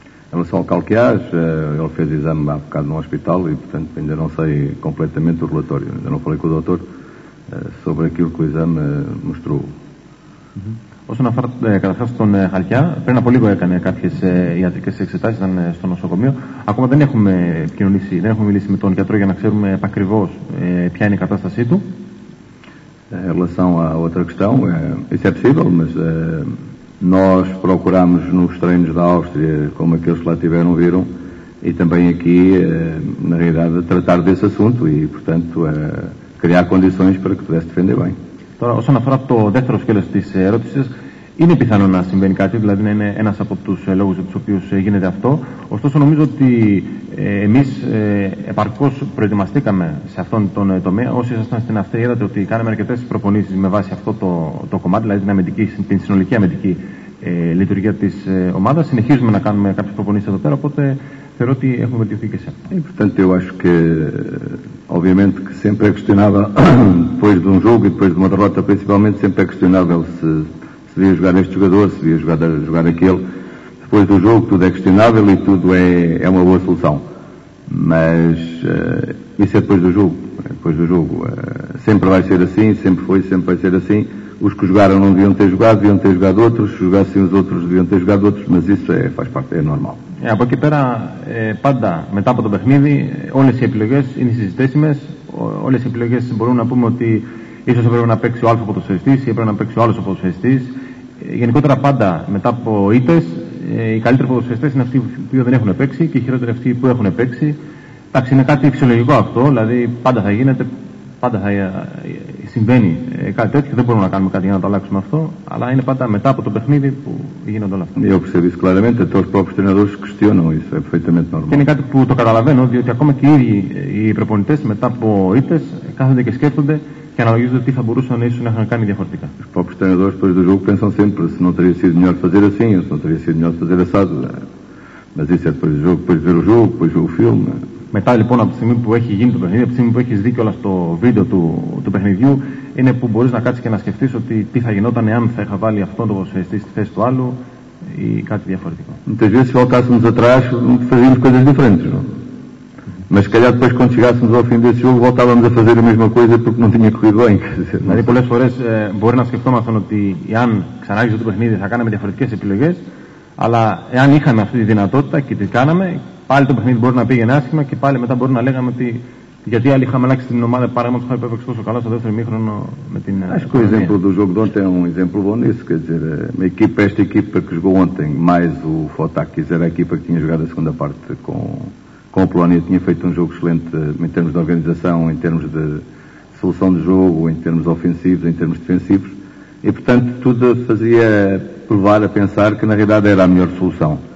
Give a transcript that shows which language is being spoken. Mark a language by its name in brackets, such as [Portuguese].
[Portuguese] Em relação ao Calquiás, ele fez exame há bocado no hospital e, portanto, ainda não sei completamente o relatório. Ainda não falei com o doutor sobre aquilo que o exame mostrou. [Greek] Όσον αφορά καταρχάς τον Χαλκιά, πριν από λίγο έκανε κάποιες ιατρικές εξετάσεις, ήταν στο νοσοκομείο. Ακόμα δεν έχουμε επικοινωνήσει, δεν έχουμε μιλήσει με τον γιατρό για να ξέρουμε επακριβώς ποια είναι η κατάστασή του. [Portuguese] Em relação à outra questão, isso é possível, mas nós procuramos nos treinos da Áustria, como aqueles que lá tiveram, viram, e também aqui, na realidade, tratar desse assunto e, portanto, criar condições para que pudesse defender bem. [Greek] Τώρα, όσον αφορά το δεύτερο σκέλος της ερώτησης, είναι πιθανό να συμβαίνει κάτι, δηλαδή να είναι ένας από τους λόγους για τους οποίους γίνεται αυτό. Ωστόσο, νομίζω ότι εμείς επαρκώς προετοιμαστήκαμε σε αυτόν τον τομέα. Όσοι ήσασταν στην Αυστρία, είδατε ότι κάναμε αρκετές προπονήσεις με βάση αυτό το κομμάτι, δηλαδή την συνολική αμυντική λειτουργία της ομάδας. Συνεχίζουμε να κάνουμε κάποιες προπονήσεις εδώ πέρα, οπότε θεωρώ ότι έχουμε vελτιωθεί και σε αυτό. [Portuguese] Portanto, eu acho que, obviamente, que sempre é questionável, depois de um jogo e depois de uma derrota, principalmente, sempre é questionável se devia jogar este jogador, se devia jogar aquele. Depois do jogo, tudo é questionável e tudo é uma boa solução. Mas isso é depois do jogo. Depois do jogo. Sempre vai ser assim, sempre foi, sempre vai ser assim. Os que jogaram não deviam ter jogado outros, se jogassem os outros deviam ter jogado outros, mas isso faz parte, é normal. [Greek] Από εκεί πέρα, πάντα μετά από το παιχνίδι, όλες οι επιλογές είναι συζητήσιμες. Όλες οι επιλογές μπορούμε να πούμε ότι ίσως έπρεπε να παίξει ο Α ποδοσφαιριστής ή έπρεπε να παίξει ο άλλος ποδοσφαιριστής. Γενικότερα, πάντα μετά από ήττες, οι καλύτεροι ποδοσφαιριστές είναι αυτοί που δεν έχουν παίξει και οι χειρότεροι αυτοί που έχουν παίξει. Εντάξει, είναι κάτι φυσιολογικό αυτό, δηλαδή πάντα θα γίνεται, πάντα θα συμβαίνει κάτι τέτοιο. Δεν μπορούμε να κάνουμε κάτι για να το αλλάξουμε αυτό, αλλά είναι πάντα μετά από το παιχνίδι που γίνονται όλα αυτά. [Portuguese] Eu percebo isso claramente, até os próprios treinadores questionam isso, é perfeitamente normal. [Greek] Και είναι κάτι που το καταλαβαίνω, διότι ακόμα και οι ίδιοι οι προπονητές μετά από ήττες κάθονται και σκέφτονται και αναλογίζονται τι θα μπορούσαν ίσως να είχαν κάνει διαφορετικά. [Portuguese] Os próprios treinadores depois do jogo pensam sempre se não teria sido melhor fazer assim, ou se não teria sido melhor fazer assado. Mas isso é depois do jogo, depois de ver o jogo, depois ver o filme. [Greek] Μετά λοιπόν από τη στιγμή που έχει γίνει το παιχνίδι, από τη στιγμή που έχεις δει κιόλας το βίντεο του παιχνιδιού, είναι που μπορείς να κάτσεις και να σκεφτείς ότι τι θα γινόταν εάν θα είχα βάλει αυτόν τον ποδοσφαιριστή στη θέση του άλλου ή κάτι διαφορετικό. [Portuguese] Muitas vezes, se voltássemos atrás, fazíamos coisas diferentes, não? Mas se calhar depois, quando chegássemos ao fim desse jogo, voltávamos a fazer a mesma coisa porque não tinha corrido bem. [Greek] Δηλαδή, πολλές φορές μπορεί να σκεφτόμασταν ότι εάν ξανάρχιζε το παιχνίδι θα κάναμε διαφορετικές επιλογές, αλλά εάν είχαμε αυτή τη δυνατότητα και τη κάναμε, πάλι το παιχνίδι μπορεί να πήγαινε άσχημα και pali μετά μπορεί να λέγαμε ότι γιατί άλλοι είχαμε αλλάξει την ομάδα, παράδειγμα του έπαιξε τόσο καλά στο δεύτερο ημίχρονο με την. [Portuguese] Acho que o exemplo do jogo de ontem é um exemplo bom nisso, quer dizer, esta equipa que jogou ontem, mais o Fotakis, era a equipa que tinha jogado a segunda parte com o Polónia, tinha feito um jogo excelente em termos de organização, em termos de solução de jogo, em termos ofensivos, em termos defensivos, e portanto tudo fazia provar a pensar que na realidade era a melhor solução.